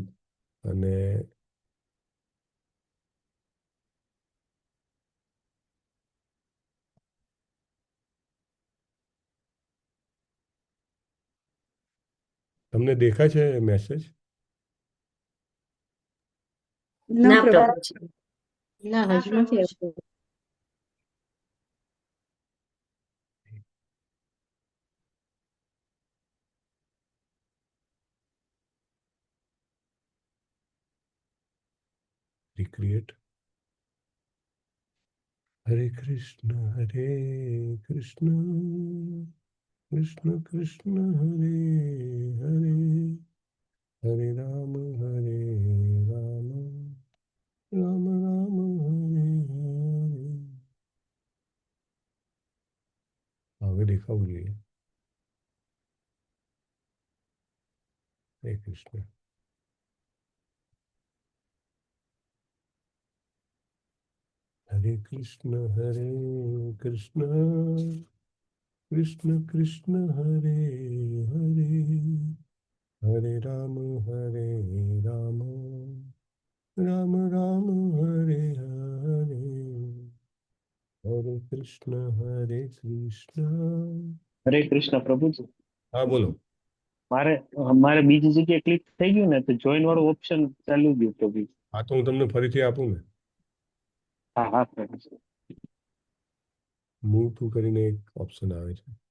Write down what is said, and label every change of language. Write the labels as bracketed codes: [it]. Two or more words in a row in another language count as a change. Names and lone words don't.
[gu] અને તમને દેખાય છે મેસેજ? ના પ્રભુજી. ના, હજુ નથી આવતું. [en] Recreate. [sa] Hare Krishna, Hare Krishna, Krishna Krishna, Hare Hare, Hare Rama, Rama Rama, Hare Hare. [gu] હવે દેખાવું જોઈએ. હરે કૃષ્ણ. [sa] Hare Krishna, Hare Krishna, Krishna Krishna, Hare Hare, Hare Rama, Rama Rama, Hare Hare, Hare Krishna, Hare Krishna. [gu] હરે કૃષ્ણ પ્રભુજી. હા બોલો. મારે બીજી જગ્યાએ ક્લિક થઈ ગયું ને તો જોઈન વાળું ઓપ્શન ચાલુ ગયું પ્રભુ. હા તો હું તમને ફરીથી આપું ને. હા હા પ્રભુજી. [en] move to [gu] કરીને એક ઓપ્શન આવે છે.